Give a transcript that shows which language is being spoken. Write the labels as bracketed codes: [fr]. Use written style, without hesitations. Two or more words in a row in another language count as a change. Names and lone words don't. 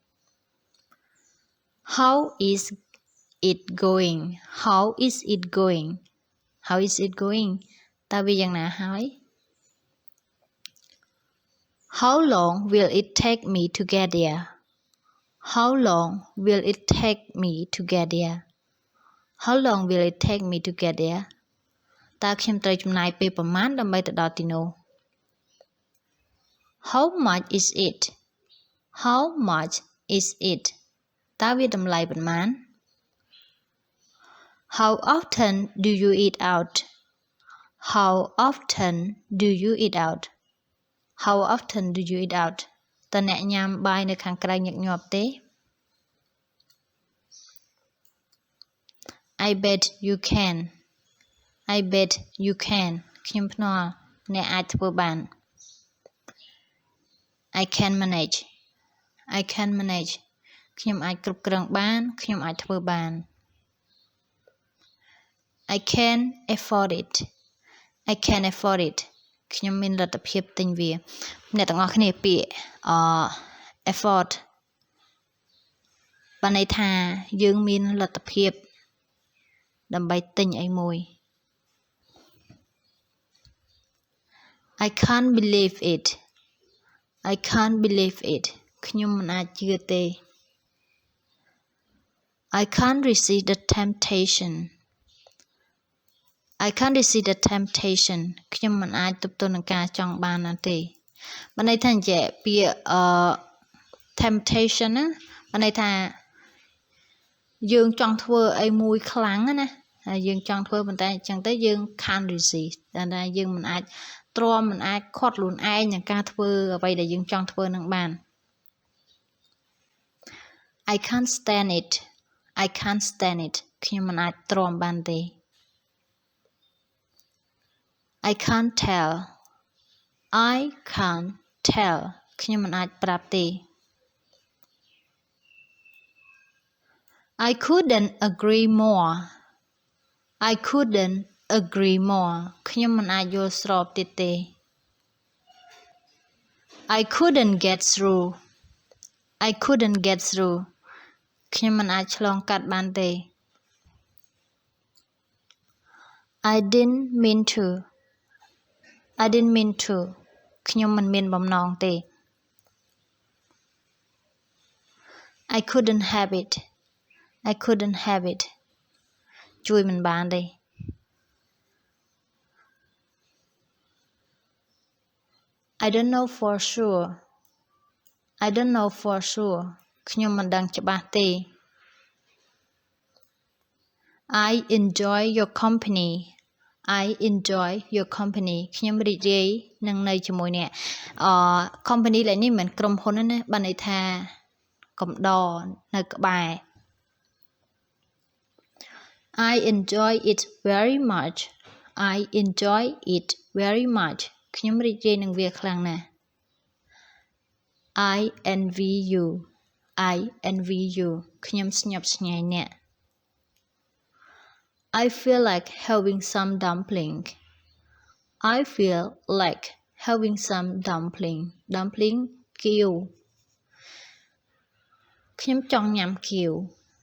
[en] How is it going [km] តើវាយ៉ាងណាហើយ [en] How long will it take me to get there [km] តើខ្ញុំត្រូវចំណាយពេលប្រមាណដើម្បីទៅដល់ទីនោះ [en] How much is it [km] តើវាតម្លៃប៉ុន្មាន [en] How often do you eat out [km] តើអ្នកញ៉ាំបាយនៅខាងក្រៅញឹកញាប់ទេ [en] I bet you can [km] ខ្ញុំភ្នាល់អ្នកអាចធ្វើបាន [en] I can manage [km] ខ្ញុំអាចគ្រប់គ្រងបានខ្ញុំអាចធ្វើបាន [en] I can afford it [km] ខ្ញុំមានលទ្ធភាពទិញវាអ្នកទាំងអស់គ្នាពាក្យafford បានន័យថាយើងមានលទ្ធភាពដើម្បីទិញអីមួយ [en] I can't believe it [km] ខ្ញុំមិនអាចជឿទេ [en] I can't resist the temptation [km] ខ្ញុំមិនអាចទប់ទល់នឹងការចង់បានណាទេបានន័យថាអញ្ចឹងពាក្យtemptation ណាបានន័យថាយើងចង់ធ្វើអីមួយខ្លាំងណាហើយយើងចង់ធ្វើប៉ុន្តែអញ្ចឹងទៅយើង [en] can't resist [km] តែយើងមិនអាចទ្រាំមិនអាចខាត់ខ្លួនឯងនឹងការធ្វើអ្វីដែលយើងចង់ធ្វើនឹងបាន [en] I can't stand it [km] ខ្ញុំមិនអាចទ្រាំបានទេ [en] I can't tell [km] ខ្ញុំមិនអាចប្រាប់ទេ [en] I couldn't agree more [km] ខ្ញុំមិនអាចយល់ស្របទៀតទេ [en] I couldn't get through [km] ខ្ញុំមិនអាចឆ្លងកាត់បានទេ [en] I didn't mean to [km] ខ្ញុំមិនមានបំណងទេ [en] I couldn't have it [km] ជួយមិនបានទេ [en] I don't know for sure [km] ខ្ញុំមិនដឹងច្បាស់ទេ [en] I enjoy your company [km] ខ្ញុំរីករាយនឹងនៅជាមួយអ្នកcompany ឡើយនេះមិនមែនក្រុមហ៊ុនទេណាបានន័យថាកំដរនៅក្បែរ [en] I enjoy it very much [km] ខ្ញុំរីករាយនឹងវាខ្លាំងណាស់ [en] I envy you [km] ខ្ញុំស្ញប់ស្ញែងអ្នក [en] I feel like having some dumpling [km] គៀវខ្ញុំចង់ញ៉ាំគៀវ